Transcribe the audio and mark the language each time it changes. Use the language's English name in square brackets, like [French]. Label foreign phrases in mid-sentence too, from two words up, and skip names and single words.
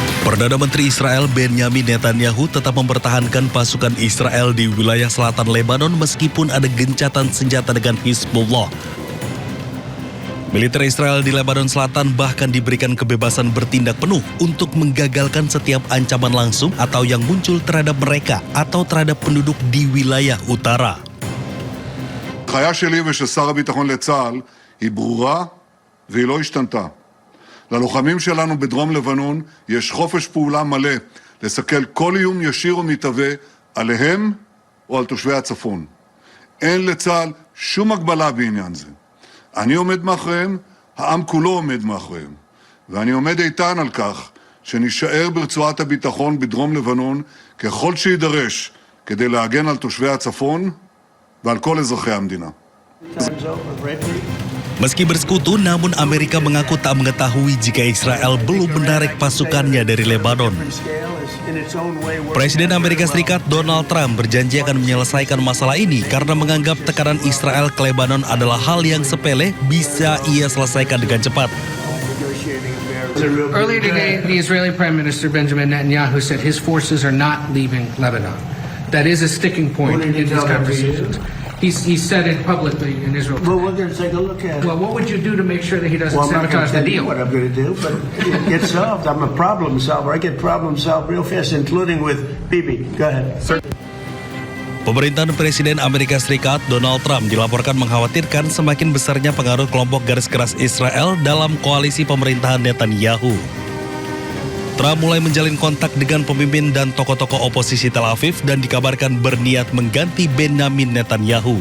[Indonesian] Perdana Menteri Israel Benjamin Netanyahu tetap mempertahankan pasukan Israel di wilayah selatan Lebanon meskipun ada gencatan senjata dengan Hizbullah. Militer Israel di Lebanon Selatan bahkan diberikan kebebasan bertindak penuh untuk menggagalkan setiap ancaman langsung atau yang muncul terhadap mereka atau terhadap penduduk di wilayah utara. [Hebrew] ההנחיה שלי ושל שר הביטחון לצה"ל היא ברורה והיא לא השתנתה. ללוחמים שלנו בדרום לבנון יש חופש פעולה מלא לסכל כל איום ישיר או מתהווה עליהם או על תושבי הצפון. אין לצה"ל שום הגבלה בעניין זה. אני עומד מאחוריהם, העם כולו עומד מאחוריהם. ואני עומד איתן על כך שנשאר ברצועת הביטחון בדרום לבנון ככל שידרש כדי להגן על תושבי הצפון ועל כל אזרחי המדינה. [Indonesian] Meski bersekutu, namun Amerika mengaku tak mengetahui jika Israel belum menarik pasukannya dari Lebanon. Presiden Amerika Serikat Donald Trump berjanji akan menyelesaikan masalah ini karena menganggap tekanan Israel ke Lebanon adalah hal yang sepele bisa ia selesaikan dengan cepat. [English] Earlier today, the Israeli Prime Minister Benjamin Netanyahu said his forces are not leaving Lebanon. That is a sticking point in these conversations. He said it publicly in Israel. Well, we're going to take a look at it. Well, what would you do to make sure that he doesn't Well, I'm not going sabotage to the tell you deal? what I'm going to do, but it gets solved. I'm a problem solver. I get problem solved real fast, including with Bibi. Go ahead. [Indonesian] Pemerintahan Presiden Amerika Serikat Donald Trump dilaporkan mengkhawatirkan semakin besarnya pengaruh kelompok garis keras Israel dalam koalisi pemerintahan Netanyahu. Trump mulai menjalin kontak dengan pemimpin dan tokoh-tokoh oposisi Tel Aviv dan dikabarkan berniat mengganti Benjamin Netanyahu.